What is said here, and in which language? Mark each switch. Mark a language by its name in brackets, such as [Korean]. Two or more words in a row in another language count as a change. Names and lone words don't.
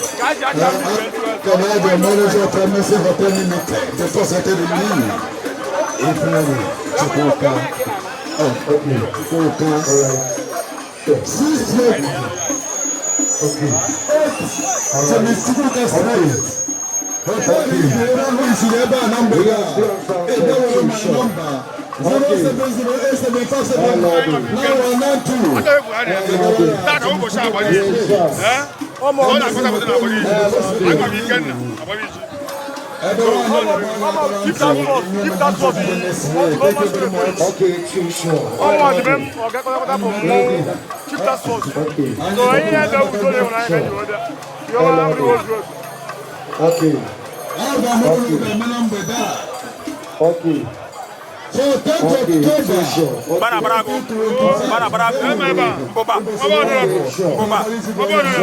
[English] Can I have the manager of Premises Hotel Limited before setting the lead? April, Chukwuka. Oh, okay. Chukwuka. All right. Six years. Okay. Eight. So, Miss Chukwuka, okay. Hotel Limited, who is the number? Hey, that was my number. Zero seven zero eight seven five seven nine one nine two. [Igbo] Tata ụbọchị agbara izu. Eh? Ọ na-akpọta akpọta n'agbara izu. Agwa m Ikenna, agbara izu. [English] Keep that force, keep that force. Okay, sure, sure. Keep that force. So, any other we don't have any other. You don't have any other. Okay. Okay. Okay. So, thank you. Bara, bara, bara, bara. Mbụba. Mbụba. Mbụba.